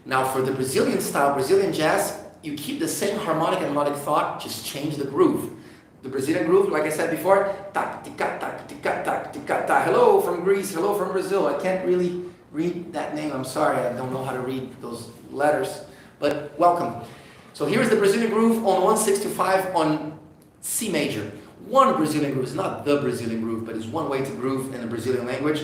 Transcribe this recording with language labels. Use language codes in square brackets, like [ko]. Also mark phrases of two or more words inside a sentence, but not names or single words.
[en] for the Brazilian style, Brazilian jazz, you keep the same harmonic and melodic thought, just change the groove. The Brazilian groove, like I said before, tak, tika, tak, tika, tak, tika, tak. Hello from Greece, hello from Brazil. I can't really read that name, I'm sorry, I don't know how to read those letters, but welcome. So here's the Brazilian groove on 165 on C major. One Brazilian groove, it's not the Brazilian groove, but it's one way to groove in the Brazilian language.